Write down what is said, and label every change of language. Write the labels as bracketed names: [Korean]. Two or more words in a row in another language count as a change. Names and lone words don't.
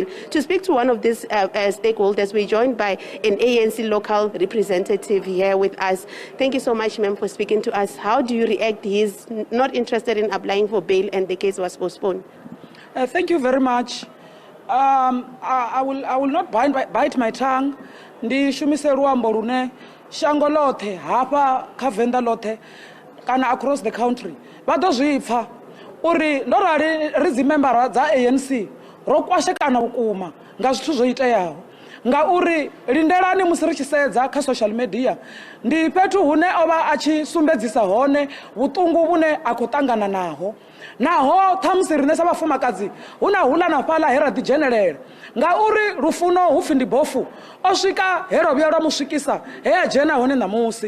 [English] To speak to one of these stakeholders, we're joined by an ANC local representative here with us. Thank you so much, ma'am, for speaking to us. How do you react? He's not interested in applying for bail and the case was postponed. Thank you very much. I will not bite my tongue. [Venda] Ndi shumise ruambo rune shango lothe hapa kha Venḓa lothe kana [English] across the country [Venda] vha ḓo zwipfa uri ndo rali ri dzi member dza ANC ro kwashekana vhukuma nga zwithu zwo iteaho, ngauri Lindelani musi ri tshi sedza kha [English] social media [Venda] ndi fhethu hune ova a tshi sumbedzisa hone vhuṱungu vhune a khou ṱangana naho ṱhamusi riṋe sa vhafumakadzi huna hula na fhaḽa he ra ḓi dzhenelela, ngauri lufuno hu pfi ndi bofu o swika he ro vhuya lwa mu swikisa he a dzhena hone ṋamusi.